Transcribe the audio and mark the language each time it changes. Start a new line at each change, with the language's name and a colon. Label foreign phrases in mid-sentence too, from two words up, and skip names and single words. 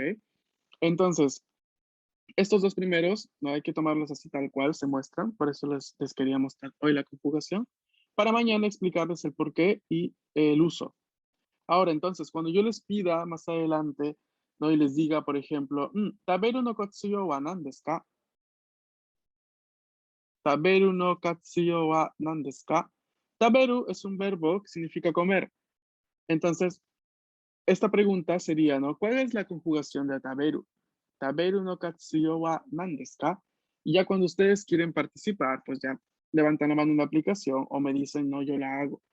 Spanish: Entonces, estos dos primeros, no hay que tomarlos así tal cual se muestran, por eso les quería mostrar hoy la conjugación, para mañana explicarles el porqué y el uso. Ahora, entonces, cuando yo les pida más adelante, ¿no? Y les diga, por ejemplo,
Japanese: 食べる の 活用 は 何 です か? 食べる の 活用 は 何 です か?
Spanish: Taberu es un verbo que significa comer. Entonces, esta pregunta sería, ¿no? ¿Cuál es la conjugación de taberu?
Japanese: 食べる の 活用 は 何 です か?
Spanish: Y ya cuando ustedes quieren participar, pues ya levantan la mano en la aplicación o me dicen, no, yo la hago.